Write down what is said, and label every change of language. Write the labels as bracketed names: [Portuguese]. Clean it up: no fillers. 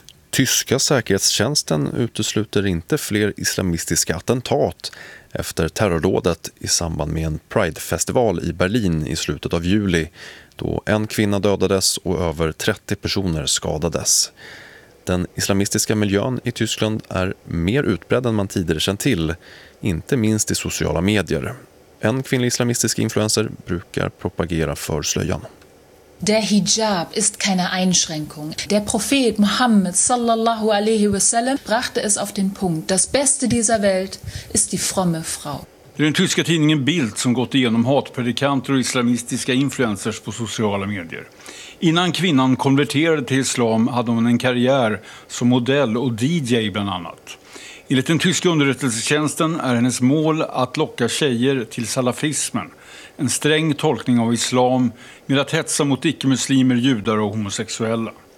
[Swedish] Tyska säkerhetstjänsten utesluter inte fler islamistiska attentat efter terrordådet i samband med en Pride-festival i Berlin i slutet av juli, då en kvinna dödades och över 30 personer skadades. Den islamistiska miljön i Tyskland är mer utbredd än man tidigare känt till, inte minst i sociala medier. En kvinnlig islamistisk influencer brukar propagera för slöjan. [German] Der Hijab ist keine Einschränkung. Der Prophet Muhammad [Arabic] sallallahu alaihi wasallam [German] brachte es auf den Punkt. Das Beste dieser Welt ist die fromme Frau. [Swedish] Det är den tyska tidningen Bild som gått igenom hatpredikanter och islamistiska influencers på sociala medier. Innan kvinnan konverterade till islam hade hon en karriär som modell och DJ bland annat. Enligt den tyska underrättelsetjänsten är hennes mål att locka tjejer till salafismen, en sträng tolkning av islam med att hetsa mot icke-muslimer, judar och homosexuella.